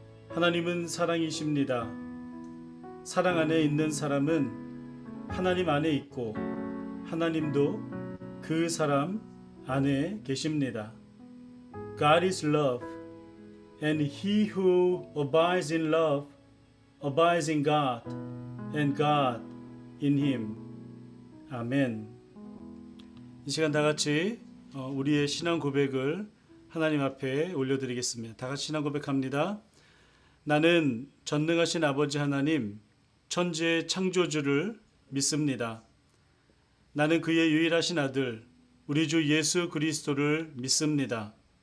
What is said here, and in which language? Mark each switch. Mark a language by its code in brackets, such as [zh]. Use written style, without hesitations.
[ko] 하나님은 사랑이십니다. 사랑 안에 있는 사람은 하나님 안에 있고 하나님도 그 사람 안에 계십니다. [en] God is love, and he who abides in love abides in God, and God in him. [ko] 아멘. 이 시간 다 같이 우리의 신앙 고백을 하나님 앞에 올려드리겠습니다. 다 같이 신앙 고백합니다. 나는 전능하신 아버지 하나님, 천지의 창조주를 믿습니다. 나는 그의 유일하신 아들, 우리 주 예수 그리스도를 믿습니다.